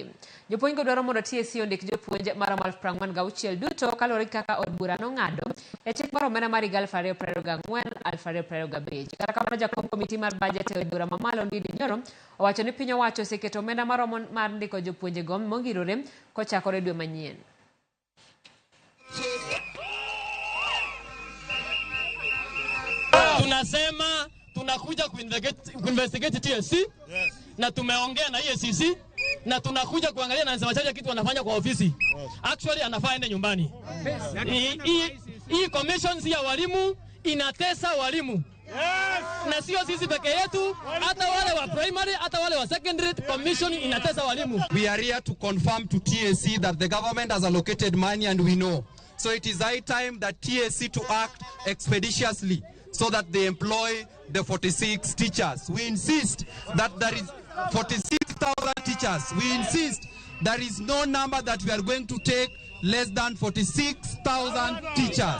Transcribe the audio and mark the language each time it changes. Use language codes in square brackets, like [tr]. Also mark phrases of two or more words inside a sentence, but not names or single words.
[luo] Jopuonj go dwaro mondo TSC ondik jopuonj mar 46,000 duto kalore kaka od bura no ng'ado e chik mar omenda mar 2024-2025. Kata kamano jakom komiti mar budget e od bura mamalo Ndindi Nyoro owacho ni piny owacho oseketo omenda maromo mar ndiko jopuonj go mongirore kochakore dwe manyien. [sw] Tunasema tunakuja kuinvestigate TSC, na tumeongea na JSS, na tunakuja kuangalia na wachache kitu wanafanya kwa ofisi. Actually anafaa ende nyumbani. Hii commissions ya walimu inatesa walimu. Na sio sisi peke yetu, hata wale wa primary, hata wale wa secondary, commission inatesa walimu. [en] We are here to confirm to TSC that the government has allocated money and we know. So it is high time that TSC to act expeditiously so that they employ the 46 teachers. We insist that there is 46,000 teachers. We insist there is no number that we are going to take less than 46,000 teachers.